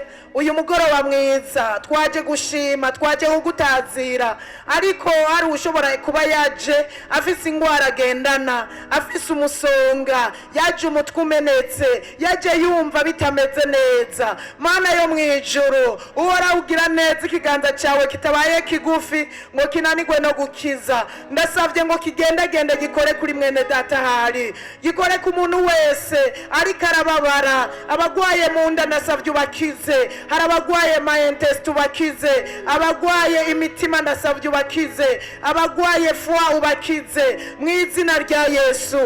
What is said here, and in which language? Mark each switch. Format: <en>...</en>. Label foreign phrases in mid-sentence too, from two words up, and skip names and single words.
<rn>Uyu mugoroba mwiza twaje gushima, twaje kugutazira, ariko hari ushobora kuba yaje afise ingwara agendana, afise umusonga, yaje umutwe umenetse, yaje yumva bitameze neza. Mana yo mwijuru, uhora ugira neza, ikiganza cyawe kitabaye kigufi ngo kinanigwe no gukiza. Ndasavye ngo kigendagende gikore kuri mwene data hari, gikore ku muntu wese ariko arababara. Abagwaye mu nda ndasavye ubakize, hari abagwaye mayentesi ubakize, abagwaye imitima ndasavye ubakize, abagwaye fwa ubakize mu izina rya Yesu.</rn>